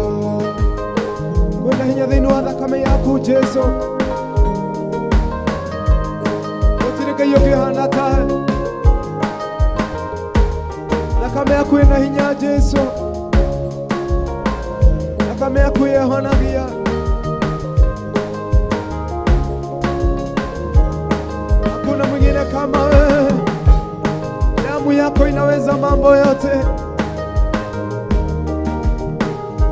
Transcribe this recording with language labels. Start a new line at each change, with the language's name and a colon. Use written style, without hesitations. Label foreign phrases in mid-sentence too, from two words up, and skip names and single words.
Kikuyu: Kwena hinya thĩinĩ wa thakame yaku Jesu, gũtirĩ Ngai ũngĩhana tawe. Thakame yaku ĩna hinya Jesu, thakame yaku ĩhonagia.
Swahili: Hakuna mwingine kama wewe, damu yako inaweza mambo yote.